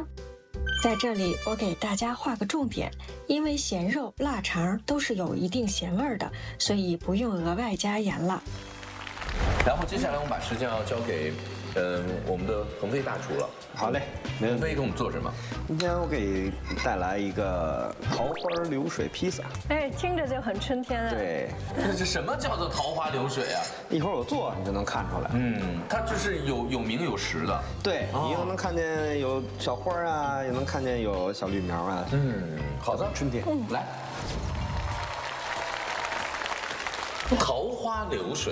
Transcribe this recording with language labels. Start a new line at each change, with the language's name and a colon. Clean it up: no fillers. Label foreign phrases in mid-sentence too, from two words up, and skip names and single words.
Chinese: 在這裡，我給大家畫個重點，因為鹹肉、臘腸都是有一定鹹味的，所以不用額外加鹽了。然後接下來我們把時間要交給我們的鵬飛大廚了。好嘞，鵬飛給我們做什麼？今天我給你帶來一個桃花流水披薩。哎，聽着就很春天啊。對，這什麼叫做桃花流水啊？一會兒我做你就能看出來。它就是有名有實的。對，你又能看見有小花啊，也能看見有小綠苗啊。好的，春天。來，桃花流水。